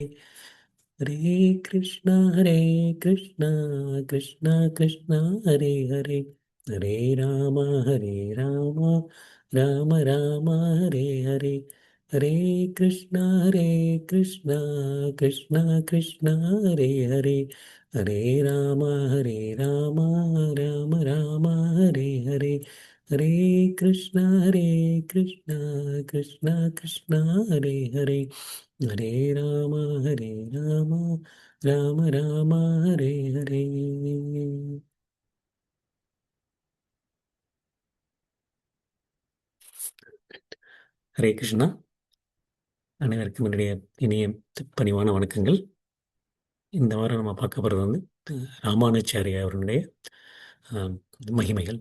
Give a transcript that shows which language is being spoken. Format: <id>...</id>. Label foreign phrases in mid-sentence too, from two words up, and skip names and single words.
<sa>हरे हरे कृष्णा कृष्णा कृष्णा हरे हरे हरे राम राम राम राम हरे हरे हरे कृष्णा कृष्णा कृष्णा हरे हरे हरे राम राम राम राम हरे हरे हरे कृष्णा कृष्णा कृष्णा हरे हरे हरे राम राम राम राम हरे हरे.</sa> <ta>ஹரே கிருஷ்ணா. அனைவருக்கும் என்னுடைய இனிய பணிவான வணக்கங்கள். இந்த வாரம் நம்ம பார்க்க போகிறது வந்து ராமானுச்சாரியா அவர்களுடைய அஹ், மகிமைகள்.</ta>